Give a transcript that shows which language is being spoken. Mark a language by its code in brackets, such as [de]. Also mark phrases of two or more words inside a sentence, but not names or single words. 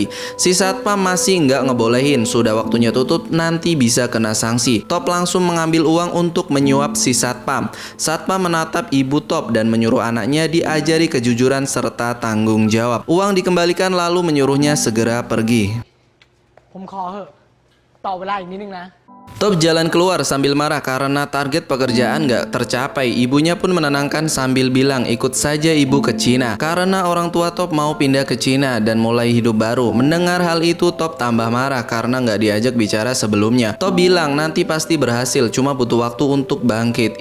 [id] Si satpam masih nggak ngebolehin, sudah waktunya tutup nanti bisa kena sanksi. Top langsung mengambil uang untuk menyuap si satpam. Satpam menatap ibu Top dan menyuruh anaknya diajari kejujuran serta tanggung jawab. Uang dikembalikan lalu menyuruhnya segera pergi. [th] ผมขอเหอะต่อเวลาอีกนิดนึงนะ [id] Top jalan keluar sambil marah karena target pekerjaan nggak tercapai. Ibunya pun menenangkan sambil bilang ikut saja ibu ke Cina. Karena orang tua Top mau pindah ke Cina dan mulai hidup baru. Mendengar hal itu Top tambah marah karena nggak diajak bicara sebelumnya. Top bilang nanti pasti berhasil, cuma butuh waktu untuk bangkit.